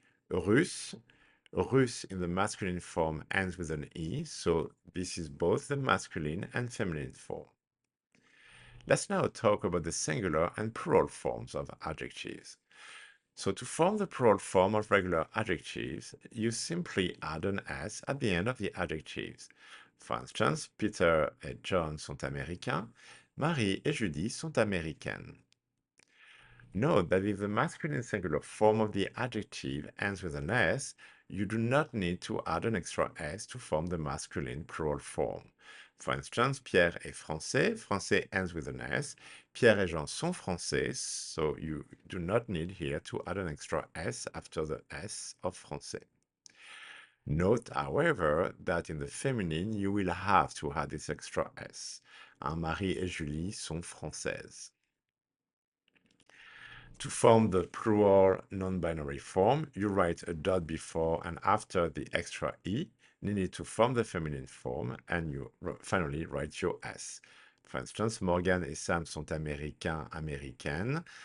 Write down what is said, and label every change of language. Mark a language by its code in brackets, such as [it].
[en] Russe, Russe in the masculine form ends with an E, so this is both the masculine and feminine form. Let's now talk about the singular and plural forms of adjectives. So to form the plural form of regular adjectives, you simply add an S at the end of the adjectives. For instance, [fr] Peter et John sont américains, Marie et Judy sont américaines. [en] Note that if the masculine singular form of the adjective ends with an S, you do not need to add an extra S to form the masculine plural form. For instance, [fr] Pierre est français, [en] français ends with an S, [fr] Pierre et Jean sont français, [en] so you do not need here to add an extra S after the S of français. Note, however, that in the feminine, you will have to add this extra S. [fr] Marie et Julie sont françaises. [en] To form the plural non-binary form, you write a dot before and after the extra E needed to form the feminine form, and you finally write your S. For instance, [fr] Morgan et Sam sont américains, américaines.